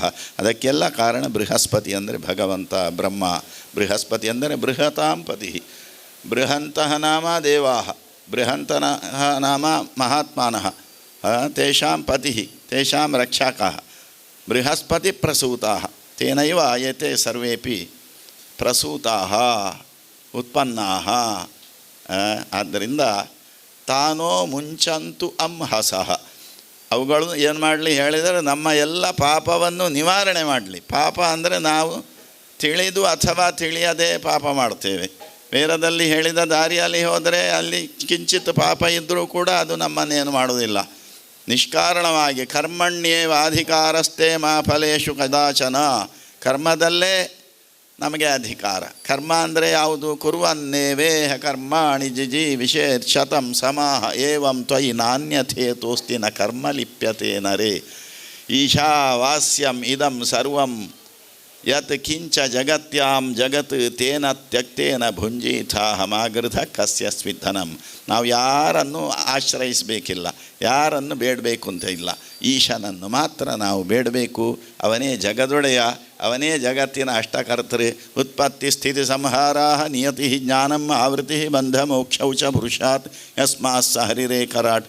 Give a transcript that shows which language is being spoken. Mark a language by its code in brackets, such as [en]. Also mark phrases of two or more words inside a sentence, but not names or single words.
[kn] ಅದಕ್ಕೆಲ್ಲ ಕಾರಣ ಬೃಹಸ್ಪತಿ ಅಂದರೆ ಭಗವಂತ ಬ್ರಹ್ಮ. ಬೃಹಸ್ಪತಿ ಅಂದರೆ [sa] ಬೃಹತಾಂ ಪತಿ. ಬೃಹಂತಃ ನಾಮ ದೇವಾಃ, ಬೃಹಂತಃ ನಾಮ ಮಹಾತ್ಮಾನಃ, ತೇಷಾಂ ಪತಿ ತೇಷಾಂ ರಕ್ಷಕಃ. ಬೃಹಸ್ಪತಿ ಪ್ರಸೂತಾಃ ತೇನೈವ ಏತೆ ಸರ್ವೇಪಿ ಪ್ರಸೂತಾಃ ಉತ್ಪನ್ನಾಃ. ಆದ್ದರಿಂದ ತಾನೋ ಮುಂಚಂತು ಹಸಃ. [kn] ಅವುಗಳು ಏನು ಮಾಡಲಿ ಹೇಳಿದರೆ ನಮ್ಮ ಎಲ್ಲ ಪಾಪವನ್ನು ನಿವಾರಣೆ ಮಾಡಲಿ. ಪಾಪ ಅಂದರೆ ನಾವು ತಿಳಿದು ಅಥವಾ ತಿಳಿಯದೆ ಪಾಪ ಮಾಡ್ತೇವೆ. ವೇದದಲ್ಲಿ ಹೇಳಿದ ದಾರಿಯಲ್ಲಿ ಹೋದರೆ ಅಲ್ಲಿ ಕಿಂಚಿತ್ ಪಾಪ ಇದ್ದರೂ ಕೂಡ ಅದು ನಮ್ಮನ್ನೇನು ಮಾಡುವುದಿಲ್ಲ. [sa] ನಿಷ್ಕಾರಣವಾಗಿ ಕರ್ಮಣ್ಯೇವ ಅಧಿಕಾರಸ್ಥೆ ಮಾ ಫಲೇಶು ಕದಾಚನ. [kn] ಕರ್ಮದಲ್ಲೇ ನಮಗೆ ಅಧಿಕಾರ. ಕರ್ಮ ಅಂದರೆ ಯಾವುದು? [sa] ಕುರ್ವನ್ನೇವೇಹ ಕರ್ಮಾಣಿ ಜಿಜಿ ವಿಷೇತ್ ಶತಂ ಸಮಾಹ ಏವಂ ತ್ವಯಿ ನಾಣ್ಯಥೇತೋಸ್ತಿ ನ ಕರ್ಮ ಲಿಪ್ಯತೆ ನರೇ. ಈಶಾವಾಸ್ಯಂ ಇದಂ ಸರ್ವಂ ಯತ್ ಕಿಂಚ ಜಗತ್ಯಾಂ ಜಗತ್ ತೇನ ತ್ಯಕ್ತೇನ ಭುಂಜೀಥಾಹಮಾಗೃಧ ಕಸ್ಯ ಸ್ವಿಧನಂ. [kn] ನಾವು ಯಾರನ್ನು ಆಶ್ರಯಿಸಬೇಕಿಲ್ಲ, ಯಾರನ್ನು ಬೇಡಬೇಕು ಅಂತ ಇಲ್ಲ. ಈಶನನ್ನು ಮಾತ್ರ ನಾವು ಬೇಡಬೇಕು. ಅವನೇ ಜಗದೊಡೆಯ, ಅವನೇ ಜಗತ್ತಿನ ಅಷ್ಟಕರ್ತೃ. [sa] ಉತ್ಪತ್ತಿ ಸ್ಥಿತಿ ಸಂಹಾರ ನಿಯತಿ ಜ್ಞಾನಂ ಆವೃತ್ತಿ ಬಂಧ ಮೋಕ್ಷೌ ಚ ಪುರುಷಾತ್ ಯಸ್ಮಾತ್ ಸ ಹರಿರೇಖರಾಟ್.